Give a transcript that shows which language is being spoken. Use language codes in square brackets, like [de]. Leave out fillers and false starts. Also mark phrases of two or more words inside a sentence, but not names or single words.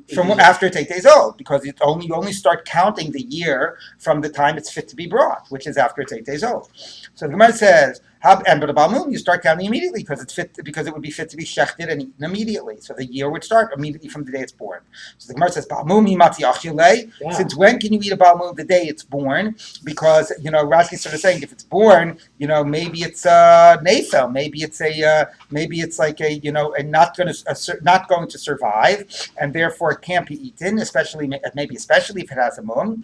[en] From after it's 8 days old, because you only start counting the year from the time it's fit to be brought, which is after it's 8 days old. So the Gemara says. But a balmum, you start counting immediately because it would be fit to be shechted and eaten immediately. So the year would start immediately from the day it's born. So the Gemara says, [he] בעל מום ימצי אכילי. [en] Since when can you eat a balmum? The day it's born, because Rashi is sort of saying if it's born, maybe it's a nefel, maybe it's like a not going to survive, and therefore it can't be eaten, especially if it has a mum.